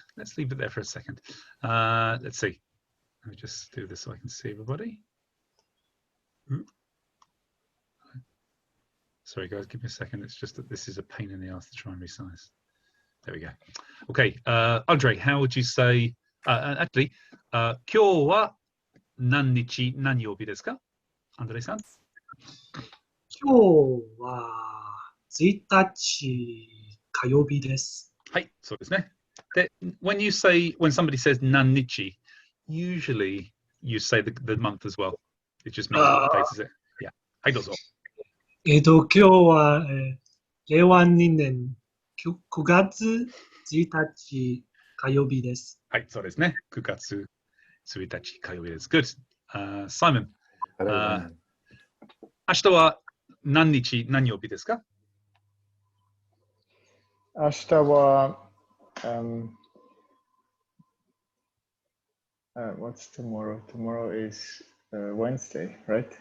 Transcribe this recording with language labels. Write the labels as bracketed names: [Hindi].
[English] Let's leave it there for a second. Let's see. Let me just do this so I can see everybody. Sorry, guys, give me a second. It's just that this is a pain in the ass to try and resize. There we go. Okay, Andre, how would you say? [Japanese] Actually, 今日は何日何曜日ですか? Andre-san? 今日は1日火曜日です。はい、そうですね。で、 [English] when somebody says 何日, usually you say the month as well. It just means what date is it? [Japanese] Yeah. はい、どうぞ。今日は、令和2年9月1日火曜日です。はい、そうですね。9月1日火曜日です。Good. Simon. 明日は何日何曜日ですか? 明日は、 [English] what's tomorrow? Tomorrow is Wednesday, right?